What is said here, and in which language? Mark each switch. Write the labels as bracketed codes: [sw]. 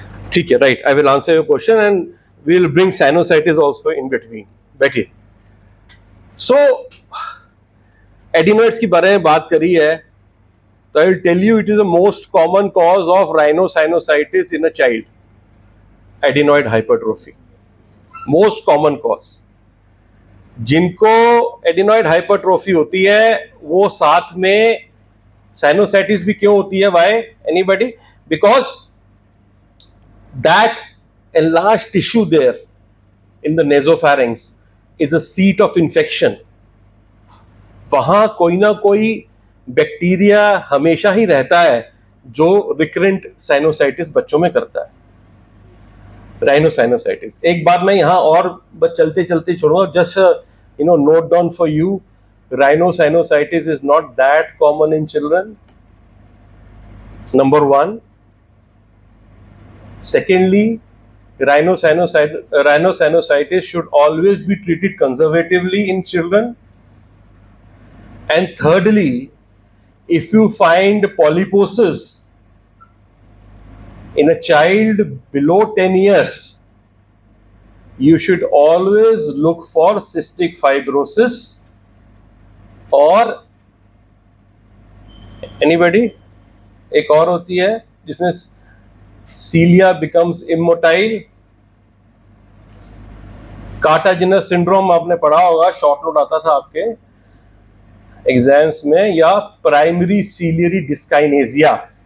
[hi] ठीक है, [en] right. I will answer your question, and we will bring sinusitis also in between. [hi] बैठिए. [en] So adenoids [hi] की बारे में बात करी है, तो [en] I will tell you it is the most common cause of rhinosinusitis in a child. Adenoid hypertrophy, most common cause. [hi] जिनको adenoid hypertrophy होती है वो साथ में साइनोसाइटिस भी क्यों होती है? [en] Why? Anybody? Because that enlarged tissue there in the nasopharynx is a seat of infection. [hi] वहां कोई ना कोई बैक्टीरिया हमेशा ही रहता है जो रिकरेंट साइनोसाइटिस बच्चों में करता है, राइनोसाइनोसाइटिस. एक बात मैं यहां और चलते चलते छोड़ूंगा, [en] Just note down for you, rhinosinusitis is not that common in children, number one. Secondly, rhinosinusitis should always be treated conservatively in children. And thirdly, if you find polyposis in a child below 10 years, you should always look for cystic fibrosis or anybody? [hi] एक और होती है जिसमें सीलिया [en] becomes immotile, [hi] कार्टाजिनस syndrome आपने पढ़ा होगा, short note आता था आपके एग्जाम्स में, या प्राइमरी सीलियरी डिस्काइनेजिया.